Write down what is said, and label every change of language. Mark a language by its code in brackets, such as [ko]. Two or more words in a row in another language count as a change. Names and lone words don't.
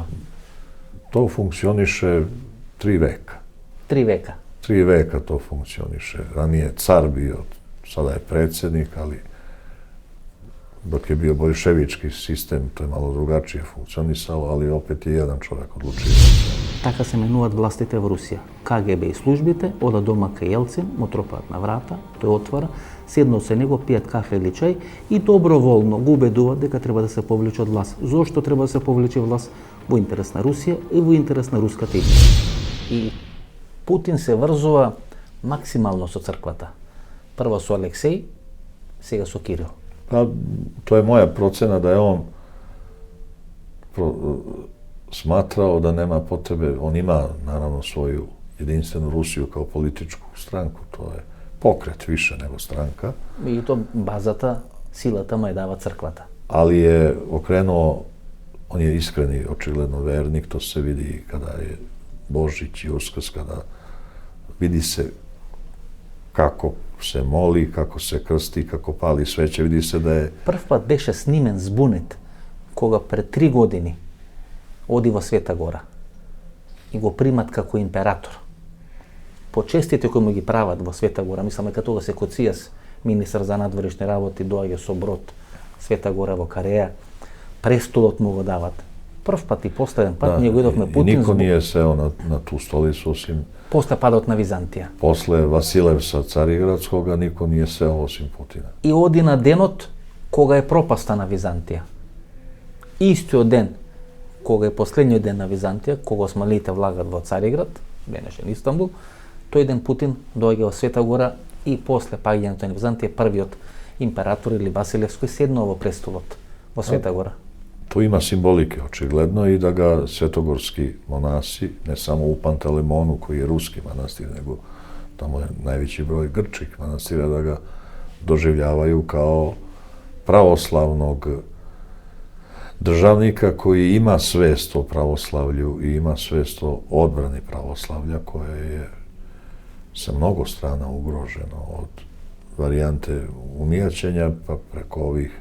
[sr] to funkcioniše 3 veka. 3 veka. 3 veka to funkcioniše. Ranije je car bio, sada je predsjednik, ali dok je bio boljševički sistem, to je malo drugačije funkcionisalo, ali opet je jedan čovjek odlučio. [mk] Така се менуваат властите во Русија. КГБ и службите одат дома кај Елцин, му тропаат на врата, тој отвора, седнат со него, пијат кафе или чај и доброволно го убедуваат дека треба да се повлече од власт. Зошто треба да се повлече власт? Во интерес на Русија и во интерес на руската идеја. И Путин се врзува максимално со црквата. Прво со Алексеј, сега со Кирил. [sr] Pa, to je moja procena da je on smatrao da nema potrebe, on ima naravno svoju jedinstvenu Rusiju kao političku stranku, to je pokret više nego stranka. [mk] И то базата, силата му ја дава црквата. [sr] Ali je okrenuo, on je iskreni, očigledno vernik, to se vidi kada je Božić i Uskrs, kada vidi se kako se moli, kako se krsti, kako pali sveće, vidi se da je... [mk] Прв пат беше снимен збунет кога пред 3 години оди во Света Гора и го примат како император. Почестите кои му ги прават во Света Гора, мислам дека тогаш Коцијас, министар за надворешни работи, доаѓа со брод Света Гора во Кареја, престолот му го дават. Прв пат и последен пат ние го идовме [sr] I Путин niko nije seo na tu stolicu osim [mk] после падот на Византија. [sr] posle Vasilevsa Carigradskoga, niko nije seo osim Putina. [mk] И оди на денот кога е пропаста на Византија. Истиот ден кога е последниот ден на Византија, кога османлите влагат во Цариград, денешен Истанбул, тој ден Путин доаѓа во Света Гора и после паѓањето на Византија првиот император или Василевски седнува во престолот во Света Гора. [sr] To ima simbolike, očigledno, i da ga svetogorski monasi, ne samo u Pantelemonu, koji je ruski manastir, nego tamo je najveći broj grčkih manastira, da ga doživljavaju kao pravoslavnog državnika koji ima svest o pravoslavlju i ima svest o odbrani pravoslavlja, koje je sa mnogo strana ugroženo, od varijante unijaćenja pa preko ovih.